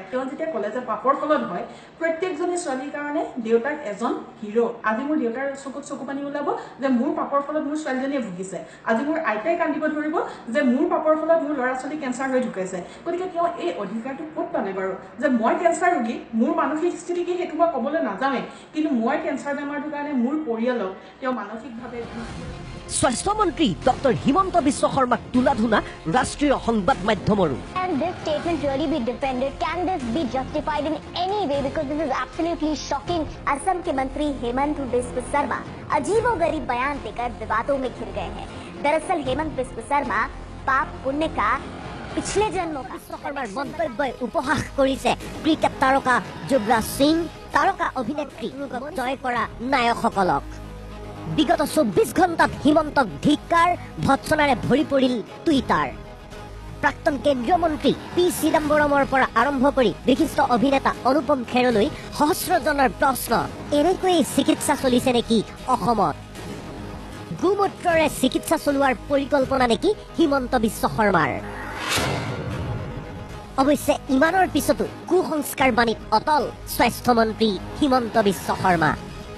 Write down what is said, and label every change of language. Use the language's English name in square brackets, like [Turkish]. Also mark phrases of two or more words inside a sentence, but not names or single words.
[Assamese] তেওঁ যেতিয়া ক'লে যে পাপৰ ফলত হয় প্ৰত্যেকজনী ছোৱালীৰ কাৰণে দেউতাক এজন হিৰো আজি মোৰ দেউতাৰ চকুত চকু পানী ওলাব যে মোৰ পাপৰ ফলত মোৰ ছোৱালীজনীয়ে ভুগিছে আজি মোৰ আইতাই কান্দিব ধৰিব যে মোৰ পাপৰ ফলত মোৰ ল'ৰা ছোৱালী কেঞ্চাৰ হৈ ঢুকাইছে গতিকে তেওঁ এই অধিকাৰটো ক'ত পালে বাৰু যে মই কেঞ্চাৰ ৰোগী মোৰ মানসিক স্থিতি কি সেইটো মই ক'বলৈ নাযাওঁৱে কিন্তু মই কেঞ্চাৰ বেমাৰটোৰ কাৰণে মোৰ পৰিয়ালক তেওঁ মানসিকভাৱে স্বাস্থ্যমন্ত্ৰী ডক্টৰ হিমন্ত বিশ্ব শৰ্মাক তুলাধুনা ৰাষ্ট্ৰীয় সংবাদ মাধ্যমৰো [English] Can this statement really be defended? Can this be justified in any way? Because this is absolutely shocking. [Hindi] असम के मंत्री हेमंत बिस्व शर्मा अजीबोगरीब बयान देकर विवादों में घिर गए हैं. दरअसल हेमंत बिस्व शर्मा पाप पुण्य का पिछले जन्मों का [Assamese] শৰ্মাৰ মন্তব্যই উপহাস কৰিছে ক্ৰিকেট তাৰকা যুৱৰাজ সিং তাৰকা অভিনেত্ৰী জয় কৰা নায়কসকলক বিগত 24 ঘণ্টাত হিমন্তক ধিক্কাৰ ভৎসনাৰে ভৰি পৰিল টুইটাৰ প্ৰাক্তন কেন্দ্ৰীয় মন্ত্ৰী পি চিদাম্বৰমৰ পৰা আৰম্ভ কৰি বিশিষ্ট অভিনেতা অনুপম খেৰলৈ সহস্ৰজনৰ প্ৰশ্ন এনেকৈয়ে চিকিৎসা চলিছে নেকি অসমত গোমূত্ৰৰে চিকিৎসা চলোৱাৰ পৰিকল্পনা নেকি হিমন্ত বিশ্ব শৰ্মাৰ অৱশ্যে ইমানৰ পিছতো কুসংস্কাৰ বাণীত অটল স্বাস্থ্যমন্ত্ৰী হিমন্ত বিশ্ব শৰ্মা